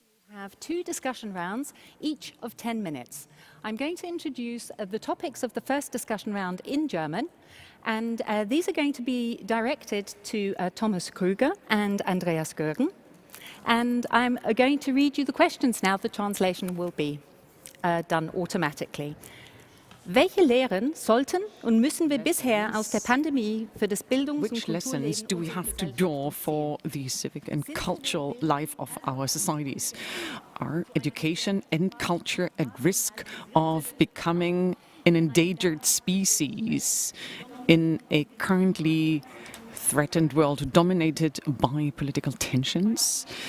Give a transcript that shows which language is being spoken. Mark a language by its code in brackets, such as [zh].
[en] We have 2 discussion rounds, each of 10 minutes. I'm going to introduce the topics of the first discussion round in German, and these are going to be directed to Thomas Krüger and Andreas Görgen. And I'm going to read you the questions now. The translation will be done automatically. [de] Welche Lehren sollten und müssen wir bisher aus der Pandemie für das Bildungs- und [en] Which lessons do we have to draw for the civic and cultural life of our societies? Are education and culture at risk of becoming an endangered species in a currently threatened world dominated by political tensions?